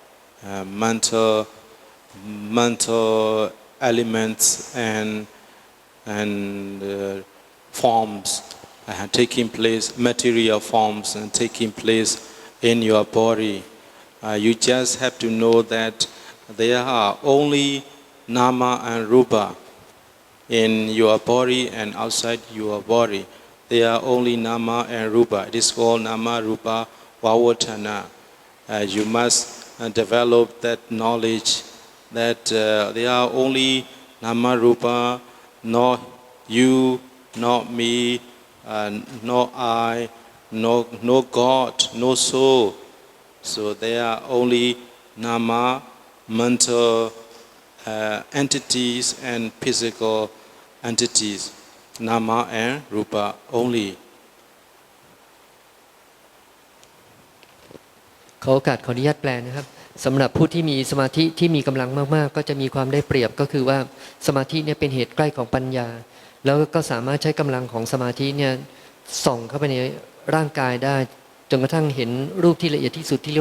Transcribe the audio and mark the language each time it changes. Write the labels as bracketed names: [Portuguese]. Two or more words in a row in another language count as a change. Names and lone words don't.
[English] mental elements and forms taking place, material forms and taking place in your body. You just have to know that there are only [Pali] nama and rupa [English] in your body and outside your body. They are only [Pali] nama and rupa. [English] It is called [Pali] nama rupa vavatana. [English] You must develop that knowledge that there are only [Pali] nama rupa, [English] not you, not me, no I, no God, no soul. So they are only nama, mental entities and physical entities, [Pali] nama and rupa [English] only. [Thai] ขอโอกาสขออนุญาตแปลนะครับสำหรับผู้ที่มีสมาธิที่มีกำลังมากๆก็จะมีความได้เปรียบก็คือว่าสมาธิเนี่ยเป็นเหตุใกล้ของปัญญาแล้วก็สามารถใช้กำลังของสมาธิเนี่ยส่องเข้าไปในร่างกายได้จนกระทั่งเห็นรูปที่ละเอียดที่สุดที่เรียก